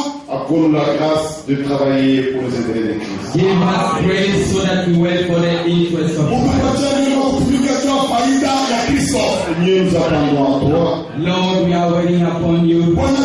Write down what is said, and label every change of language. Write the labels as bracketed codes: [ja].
[fr] accorde-nous la grâce de travailler pour les intérêts de Christ. [en] give us grace so that we work for the interest of Christ. [fr] Seigneur, nous attendons à toi. [en] Lord, we are waiting upon you.